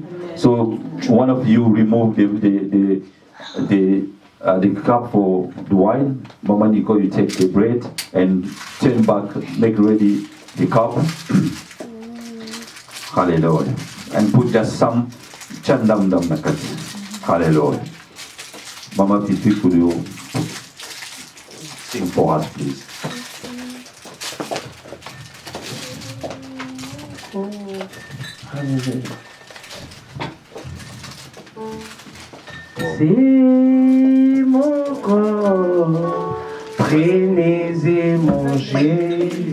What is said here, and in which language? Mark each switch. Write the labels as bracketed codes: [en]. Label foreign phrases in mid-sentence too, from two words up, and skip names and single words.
[en] So one of you remove the cup for the wine. Mama Nicole, you take the bread and turn back, make ready the cup. Hallelujah. And put just some chandam dam nakat. Hallelujah. Mama Fifi, could you sing for us, please? Hallelujah. [fr] C'est mon corps, prenez et mangez.